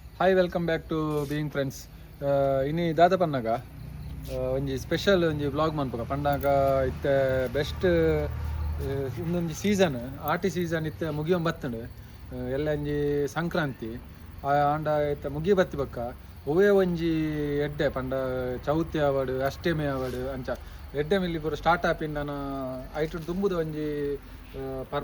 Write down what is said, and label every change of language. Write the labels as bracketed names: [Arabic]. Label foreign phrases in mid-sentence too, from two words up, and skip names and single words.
[English] Hi welcome back to Being Friends. [Tulu] ಇನ್ನು ದಾದ ಪನ್ನಗ ಒಂಜಿ ಸ್ಪೆಷಲ್ ಒಂಜಿ ವ್ಲಾಗ್ ಮನ್ಪಗ ಪಂಡಾಗ ಇತ್ತೆ ಬೆಸ್ಟ್ ಇನ್ನೊಂದು ಸೀಸನ್ ಆಟಿ ಸೀಸನ್ ಇತ್ತೆ ಮುಗಿಯೋ ಬತ್ತಂಡು ಎಲ್ಲ ಒಂಜಿ ಸಂಕ್ರಾಂತಿ ಆಂಡ ಇತ್ತ ಮುಗಿ ಬತ್ತಿ ಬಕ್ಕ ಒವೇ ಒಂಜಿ ಎಡ್ಡೆ ಪಂಡ ಚೌತಿ ಆವಡ್ ಅಷ್ಟಮಿ ಆವಡ್ ಅಂಚ ಎಡ್ಡೆ ಮಿಲ್ಲಿ ಪೂರ ಸ್ಟಾರ್ಟ್ ಆಪಿಂದ ಐಟು ದುಂಬುದ ಒಂಜಿ ಪರ್ಬ